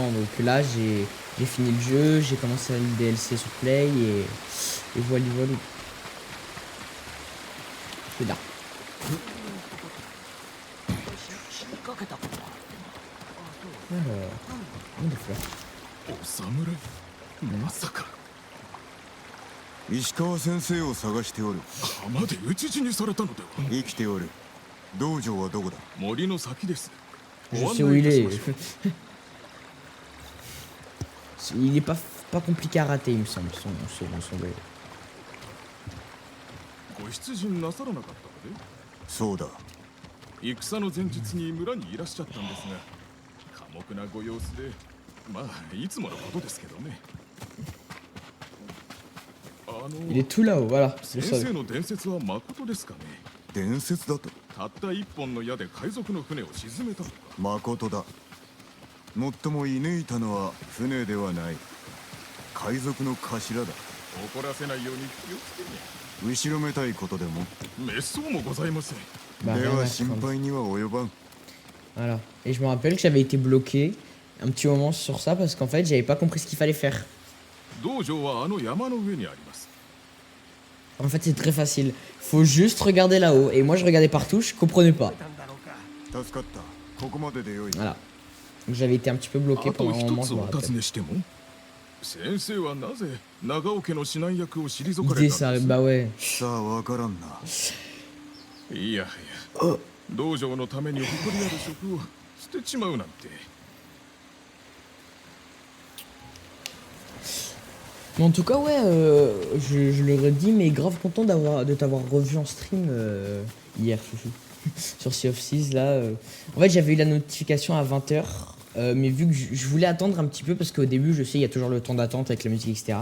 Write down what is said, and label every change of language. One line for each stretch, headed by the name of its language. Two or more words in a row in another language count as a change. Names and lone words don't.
French: Donc là, j'ai fini le jeu, j'ai commencé le DLC sur Play et voilà, voilà. C'est là. Alors, des fleurs.
Japanese: お侍まさか石川先生を探しておる。浜で討ち死にされたのでは。生きておる。道場はどこだ？森の先です。
French: Je
Japanese: ご案
French: sais où
Japanese: 内い
French: il
Japanese: たし
French: est.
Japanese: ましょう。
French: Il est pas compliqué à rater, il me semble, son duel.
Japanese: ご出陣なさらなかったのでそうだ。戦の前日に村にいらっしゃったんですが寡黙なご様子でまあいつものことですけどね。
French: Il est tout là-haut, voilà. C'est
Japanese: 先
French: ça.
Japanese: 生の伝説は誠ですかね。伝説だと。たった一本の矢で海賊の船を沈めたのか。誠だ。もっとも射抜いたのは船ではない。海賊の頭だ。怒らせないように気をつけね。後ろめたいことでも。滅相もございません。
French: Bah,
Japanese: で
French: rien
Japanese: は
French: à
Japanese: 心
French: craindre.
Japanese: 配には及ばん。
French: Voilà. Et je me rappelle que j'avais été bloqué un petit moment sur ça parce qu'en fait, j'avais pas compris ce qu'il fallait faire.
Japanese: 道場はあの山の上にあります。
French: En fait, c'est très facile. Faut juste regarder là-haut. Et moi, je regardais partout, je comprenais pas.
Japanese: 助かった。ここまででよい。
French: Voilà. Donc j'avais été un petit peu bloqué
Japanese: あと
French: pendant un
Japanese: 一
French: moment,
Japanese: つ
French: je me
Japanese: お尋
French: rappelle.
Japanese: ねしても先生はなぜ長尾家の指南役を退か
French: Idée
Japanese: れ
French: ça,
Japanese: たんです
French: bah ouais.
Japanese: さあわからんな。いやいや道場のために誇りある職を捨てちまうなんて。
French: Mais en tout cas, ouais, je le redis, mais grave content de t'avoir revu en stream hier, chouchou. Sur Sea of Thieves, là. En fait, j'avais eu la notification à 20h, mais vu que je voulais attendre un petit peu, parce qu'au début, je sais, il y a toujours le temps d'attente avec la musique, etc.